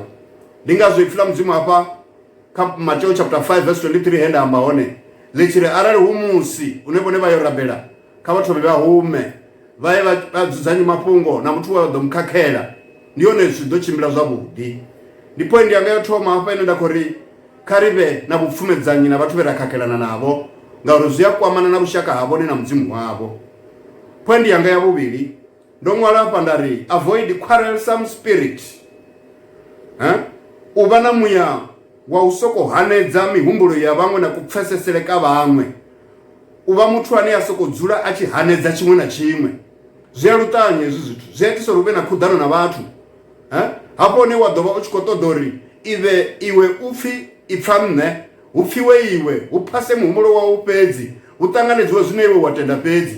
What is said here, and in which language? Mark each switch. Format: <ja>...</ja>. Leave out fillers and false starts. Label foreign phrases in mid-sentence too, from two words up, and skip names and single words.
<ve>Ndi ngazwo ipfhi ḽa Mudzimu hafha kha Mateo chapter 5 verse 23 he nda amba hone ḽi tshi ri arali hu musi une vhone vha yo rabela kha vha thome vha hume vha ye vha dzudzanye mafhungo na muthu wa ḓo mukhakhela. Ndi yone zwi ḓo tshimbila zwavhuḓi. Ndi point yanga yo thoma hafha ine nda khou ri kha ri vhe na vhupfumedzanyi na vhathu vhe ra khakhelana navho ngauri zwi a kwamana na vhushaka havho na Mudzimu wavho. Point yanga ya vhuvhili ndo ṅwala hafha nda ri</ve> <en>avoid quarrelsome spirit.</en> <ve>U vha na muya wa u sokou hanedza mihumbulo ya vhaṅwe na kupfesesele ka vhaṅwe. U vha muthu ane a sokou dzula a tshi hanedza tshiṅwe na tshiṅwe. Zwi a luṱanya hezwi zwithu, zwi a itisa uri hu vhe na khuḓano na vhathu. Hafho hune wa ḓo vha u tshi khou ṱoḓa uri iwe u pfhi i pfha nṋe, hu pfhiwe iwe, hu phase muhumbulo wawu fhedzi, hu ṱanganedziwe zwine iwe wa tenda fhedzi.</ve>